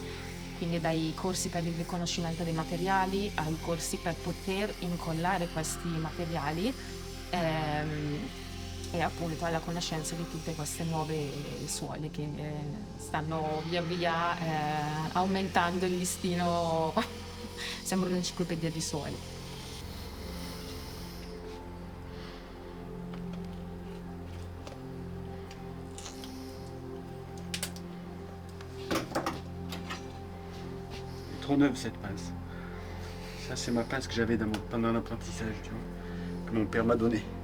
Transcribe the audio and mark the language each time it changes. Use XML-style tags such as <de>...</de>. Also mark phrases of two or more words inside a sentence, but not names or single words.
<it>Quindi dai corsi per il riconoscimento dei materiali ai corsi per poter incollare questi materiali e appunto alla conoscenza di tutte queste nuove suole che stanno via via aumentando il listino, sembra un'enciclopedia di suole.</it> <fr>Trop neuve cette pince. Ça, c'est ma pince que j'avais pendant l'apprentissage, tu vois, que mon père m'a donné.</fr>